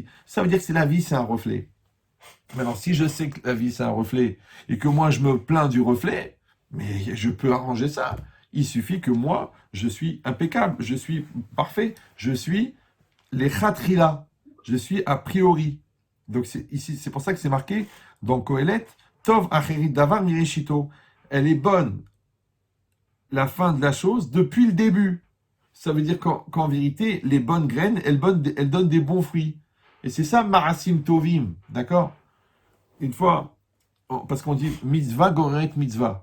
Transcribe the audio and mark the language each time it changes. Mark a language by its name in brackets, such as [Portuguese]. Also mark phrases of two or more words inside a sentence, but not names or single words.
[French] Ça veut dire que c'est la vie, c'est un reflet. Maintenant, si je sais que la vie, c'est un reflet, et que moi, je me plains du reflet, mais je peux arranger ça. Il suffit que moi, je suis impeccable, je suis parfait, je suis les khatrila, je suis a priori. Donc ici, c'est pour ça que c'est marqué dans Kohelet, [Hebrew] טוב אחרית דבר מראשיתו. [French] Elle est bonne, la fin de la chose, depuis le début. Ça veut dire qu'en vérité, les bonnes graines, elles donnent des bons fruits. Et c'est ça, [Hebrew] מעשים טובים, [French] d'accord? Une fois, parce qu'on dit [Hebrew] מצוה גוררת מצוה.